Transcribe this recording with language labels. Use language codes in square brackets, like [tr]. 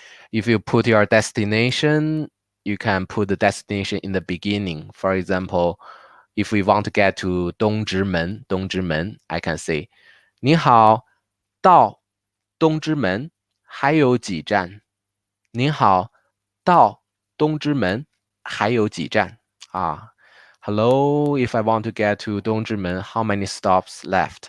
[en] If you put your destination, you can put the destination in the beginning. For example, if we want to get to 东直门, I can say [zh] 你好，到东直门还有几站？您好，到东直门还有几站？ [en] Hello, if I want to get to 东直门, how many stops left?